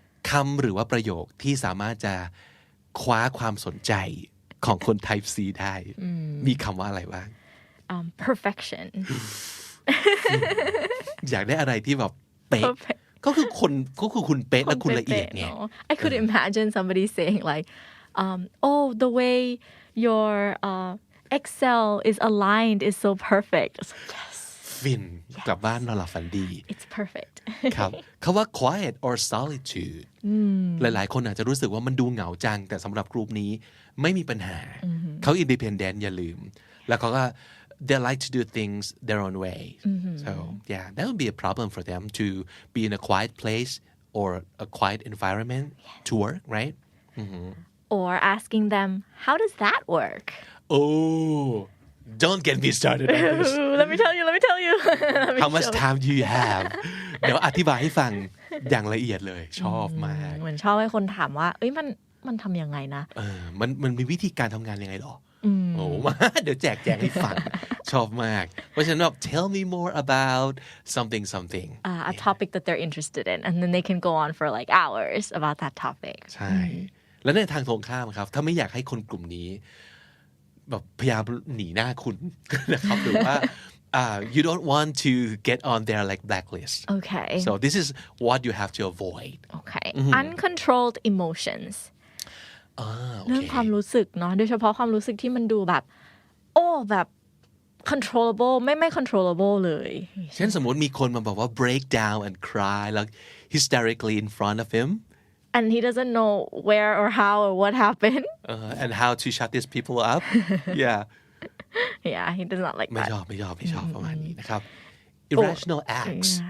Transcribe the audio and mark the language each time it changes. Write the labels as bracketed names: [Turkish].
[Thai] คำหรือว่าประโยคที่สามารถจะคว้าความสนใจของคน type C ได้มีคำว่าอะไรบ้าง [English] perfection [Thai] อยากได้อะไรที่แบบเป๊ะก็คือคุณเป๊ะและคุณละเอียดไง [English] I could imagine somebody saying like oh the way your Excel is aligned is so perfect yes [Thai] ฟินกลับบ้านนอนหลับฝันดี [English] it's perfect [Thai] ครับคำว่า quiet or solitude หลายๆคนอาจจะรู้สึกว่ามันดูเหงาจังแต่สำหรับกลุ่มนี้ไม่มีปัญหาเขา independent อย่าลืมแล้วเขาก็ [English] they like to do things their own way so yeah that would be a problem for them to be in a quiet place or a quiet environment to work right or asking them how does that work oh don't get me started on this let me tell you how much time do you have [Thai] เดี๋ยวอธิบายให้ฟังอย่างละเอียดเลยชอบมาก เหมือนชอบให้คนถามว่าเอ้ยมันทำยังไงนะ มันมีวิธีการทำงานยังไงหรอโอ้มาเดี๋ยวแจกแจงให้ฟังชอบมากเพราะฉะนั้นแบบ [English] tell me more about something a topic that they're interested in and then they can go on for like hours about that topic [Thai] ใช่แล้วในทางตรงข้ามครับถ้าไม่อยากให้คนกลุ่มนี้แบบพยายามหนีหน้าคุณนะครับหรือว่า [English] you don't want to get on their like blacklist okay so this is what you have to avoid okay uncontrolled emotions [Thai] เรื่อง [English] okay. [Thai] ความรู้สึกเนาะโดยเฉพาะความรู้สึกที่มันดูแบบแบบ controllable ไม่ controllable เลย เช่นสมมติมีคนมาบอกว่า [English] break down and cry like hysterically in front of him and he doesn't know where or how or what happened and how to shut these people up yeah he does not like that [Thai] ไม่ชอบประมาณนี้นะครับ irrational acts